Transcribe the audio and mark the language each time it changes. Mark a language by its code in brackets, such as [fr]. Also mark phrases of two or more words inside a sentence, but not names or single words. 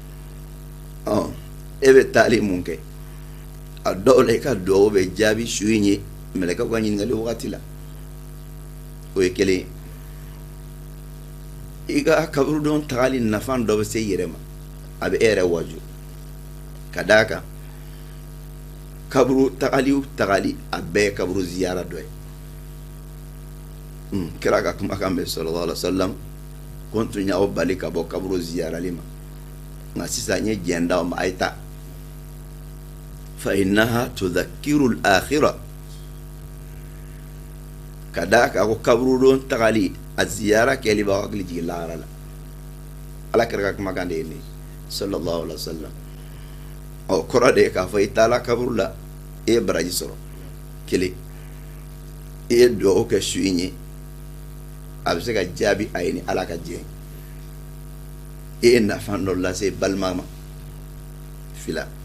[bm] e bɛ taali mun kɛ a dɔw la i ka duwawu bɛ jaabi su in ye mɛlɛkɛw ka ɲininkali wagati la o ye kelen ye i ka kaburudon tagali nafa dɔ bɛ se i yɛrɛ ma a bɛ e yɛrɛ waju ka d'a kan kaburu tagali a bɛɛ ye kaburu ziyara dɔ ye kira ka kumakan bɛ [ar] صلى الله عليه وسلم [bm] ko n tun y'aw bali ka bɔ kaburu ziyarali ma nka sisan n ye jɛn d'aw ma a ye taa [ar] فإنها تذكر الآخرة [bm] ka d'a kan ko kaburudon tagali a ziyara kɛli b'aw hakili jigin lahara la ala kira ka kumakan de ye nin [ar] صلى الله عليه وسلم [bm] o kɔrɔ de ye k'a fɔ i taala kaburu la e ye baraji sɔrɔ kelen i ye duwawu kɛ su in ye a bɛ se ka jaabi a ye ni ala ka jɛ e ye nafa dɔ lase balima ma fila